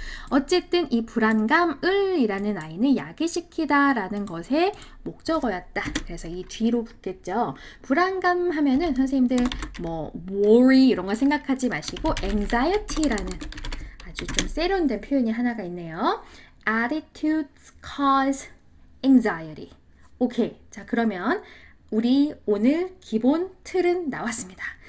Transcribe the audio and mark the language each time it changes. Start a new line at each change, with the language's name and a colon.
Korean: 어쨌든 이 불안감을이라는 아이는 야기시키다 라는 것의 목적어였다. 그래서 이 뒤로 붙겠죠. 불안감 하면은 선생님들 뭐 worry 이런 거 생각하지 마시고 anxiety라는 아주 좀 세련된 표현이 하나가 있네요.
English: Attitudes cause anxiety.
Korean: 오케이. 자, 그러면 우리 오늘 기본 틀은 나왔습니다.